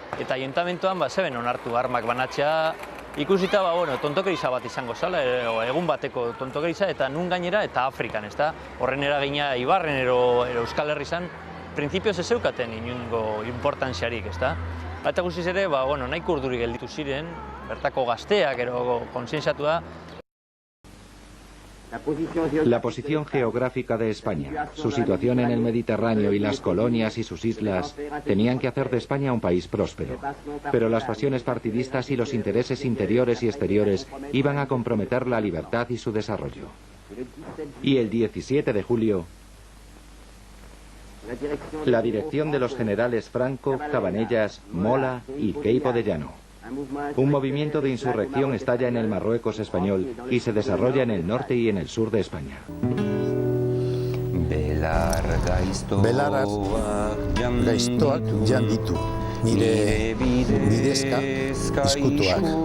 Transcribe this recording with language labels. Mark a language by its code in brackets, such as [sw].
[eu] Eta ayuntamentoan zeben onartu armak banatzea, ikusita tontokeriza bat izango zala, egun bateko tontokeriza, eta nun gainera eta Afrikan, ezta? Horren eragina Ibarren ero Euskal Herrizan, printzipioz ez zeukaten inungo importantziarik, ezta? Eta guztiz ere, nahiko urduri gelditu ziren, bertako gazteak ero kontzientziatu da. [es] La posición geográfica de España, su situación en el Mediterráneo y las colonias y sus islas tenían que hacer de España un país próspero. Pero las pasiones partidistas y los intereses interiores y exteriores iban a comprometer la libertad y su desarrollo. Y el 17 de julio, la dirección de los generales Franco, Cabanellas, Mola y Queipo de Llano. Un movimiento de insurrección estalla en el Marruecos español y se desarrolla en el norte y en el sur de España. [eu] Belar gaiztoak jan ditu, nire bidezka izkutuak,